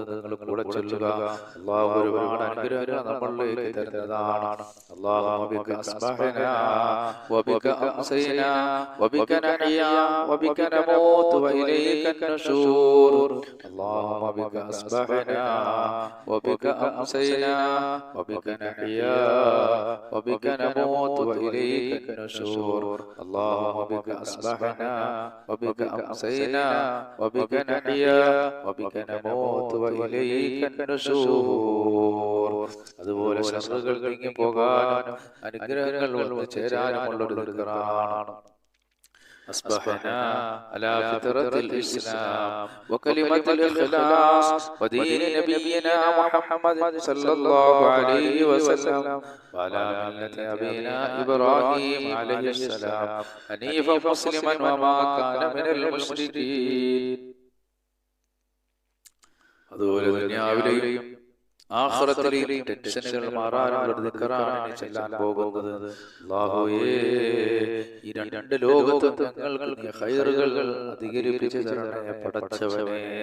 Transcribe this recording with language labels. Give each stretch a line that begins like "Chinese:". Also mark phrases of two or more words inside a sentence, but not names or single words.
Malayalam: നിങ്ങൾ കൂടെ ചൊല്ലുക. അല്ലാഹു ഒരുപാട് അനുഗ്രഹങ്ങൾ നമ്മളിലേക്ക് തരുന്നതാണ്.
Arabic: اللهم بك أصبحنا وبك أمسينا وبك نحيا وبك نموت وإليك النشور اللهم بك أصبحنا وبك أمسينا وبك نحيا وبك نموت وإليك النشور اللهم بك أصبحنا وبك أمسينا وبك نحيا وبك نموت وإليك النشور.
Malayalam: അതുപോലെ ശത്രുക്കൾ നീങ്ങി പോകാനും അനുഗ്രഹങ്ങൾ വന്നു ചേരാനുമുള്ളൊരു ദിക്റാണ്.
Arabic: أصبحنا على فطرة الإسلام وكلمة الإخلاص ودين نبينا محمد صلى الله عليه وسلم وعلى ملة أبينا إبراهيم عليه السلام حنيفا مسلما وما كان من المشركين.
Malayalam: അതുപോലെ ദുനിയാവിലെയും ആഖിറത്തിലെയും ടെൻഷനുകൾ മാറാനുള്ള ദിക്റാണ് ചൊല്ലാൻ പോകുന്നത്. അല്ലാഹുവേ ഈ രണ്ട് ലോകത്തും ഞങ്ങൾക്ക് നീ ഖൈറുകൾ അധികരിപ്പിച്ചു തരണേ പടച്ചവനേ.